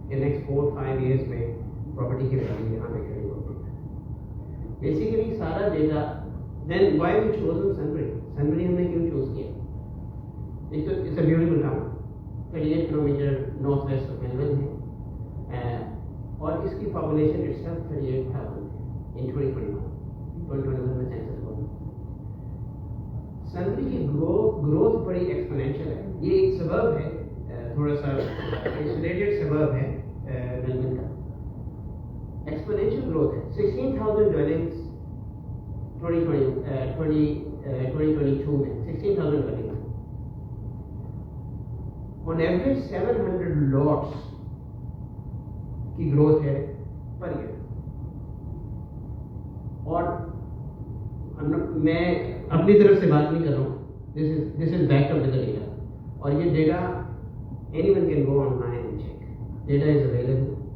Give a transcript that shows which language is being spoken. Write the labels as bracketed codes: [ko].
[hi] In next 4-5 years में property की value यहाँ पे खड़ी होगी. [en] Basically सारा data. Then why we chosen Sunbury? [hi] Sunbury हमने क्यों choose किया? एक तो [en] it's a beautiful town, [hi] 38 kilometre north west of Melbourne है, और इसकी population itself 38,000 in 2021 में census हुआ. Sunbury की growth बड़ी exponential है. ये एक suburb है, थोड़ा सा isolated suburb है मेलबर्न का. Exponential growth है. 16,000 dwellings 2022 में 16,000 dwellings. [en] On average 700 lots की growth है per year. [hi] और मैं अपनी तरफ से बात नहीं कर रहा हूँ. [en] This is backed up with the data. [hi] और ये [en] data anyone can go online and check. Data is available.